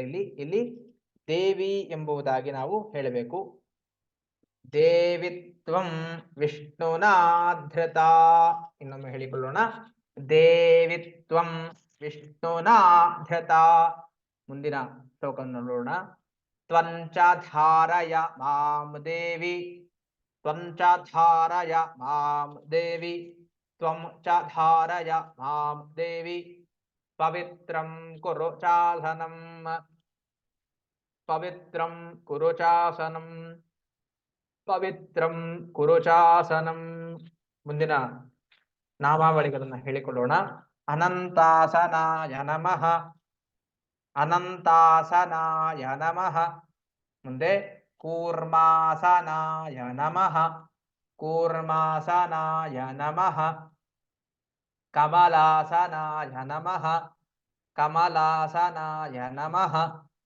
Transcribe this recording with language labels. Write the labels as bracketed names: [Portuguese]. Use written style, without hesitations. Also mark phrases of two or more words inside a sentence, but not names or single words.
[Kannada] ಇಲ್ಲಿ ದೇವಿ ಎಂಬುದಾಗಿ ನಾವು ಹೇಳಬೇಕು. [Sanskrit] ದೇವಿತ್ವಂ ವಿಷ್ಣುನಾ ಧೃತ. [Kannada] ಇನ್ನೊಮ್ಮೆ ಹೇಳಿಕೊಳ್ಳೋಣ. [Sanskrit] ದೇವಿತ್ವಂ ವಿಷ್ಣುನಾ ಧೃತ. [Kannada] ಮುಂದಿನ ಶ್ಲೋಕವನ್ನು ನೋಡೋಣ. [Sanskrit] ತ್ವಂಚ ಧಾರಯ ಮಾಂ ದೇವಿ, ತ್ವಂಚ ಧಾರಯ ಮಾಂ ದೇವಿ, ತ್ವಂ ಚ ಧಾರಯ ಮಾಂ ದೇವಿ, ಪವಿತ್ರಂ ಕುರು ಚಾಸನಂ, ಪವಿತ್ರಂ ಕುರು ಚಾಸನಂ, ಪವಿತ್ರಂ ಕುರು ಚಾಸನಂ. [Kannada] ಮುಂದಿನ ನಾಮಾವಳಿಗಳನ್ನು ಹೇಳಿಕೊಳ್ಳೋಣ. [Sanskrit] ಅನಂತಾಸನಾಯ ನಮಃ, ಅನಂತಾಸನಾಯ ನಮಃ. ಮುಂದೆ ಕೂರ್ಮಾಸನಾಯ ನಮಃ, ಕೂರ್ಮಾಸನಾಯ ನಮಃ, ಕಮಲಾಸನಾಯ ನಮಃ, ಕಮಲಾಸನಾಯ ನಮಃ.